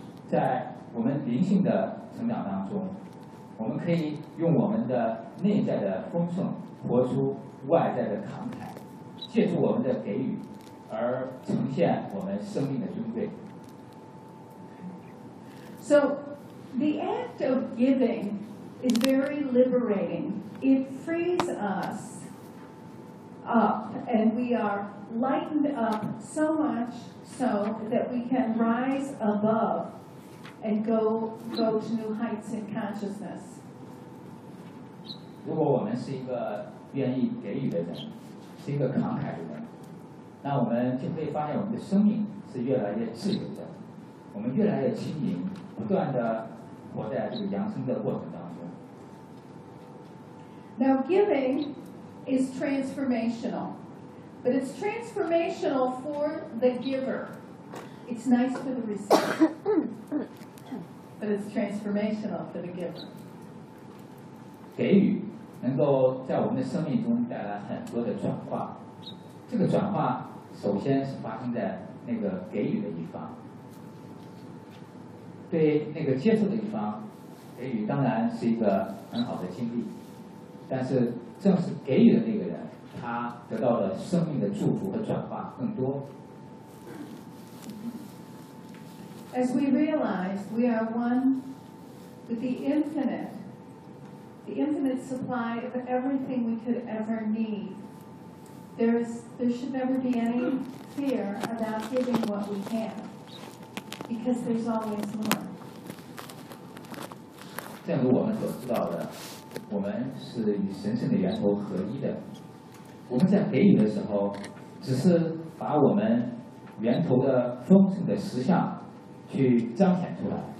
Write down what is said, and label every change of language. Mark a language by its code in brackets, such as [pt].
[zh] 在我们灵性的成长当中，我们可以用我们的内在的丰盛活出外在的慷慨，借助我们的给予而呈现我们生命的尊贵。 [en] So the act of giving is very liberating. It frees us up and we are lightened up so much so that we can rise aboveAnd go to new heights in consciousness. [zh] 如果我们是一个愿意给予的人，是一个慷慨的人，那我们就会发现我们的生命是越来越自由的，我们越来越轻盈，不断的活在这个扬升的过程当中。 [en] Now giving is transformational, but it's transformational for the giver. It's nice for the receiver. But it's transformational for the giver. [zh] 给予能够在我们的生命中带来很多的转化。这个转化首先是发生在那个给予的一方。对那个接受的一方，给予当然是一个很好的经历。但是正是给予的那个人，他得到了生命的祝福和转化更多。 [en] As we realize we are one with the infinite supply of everything we could ever need, there should never be any fear about giving what we have, because there's always more. [zh] 正如我们所知道的，我们是与神圣的源头合一的。我们在给予的时候，只是把我们源头的丰盛的实相去彰显出来。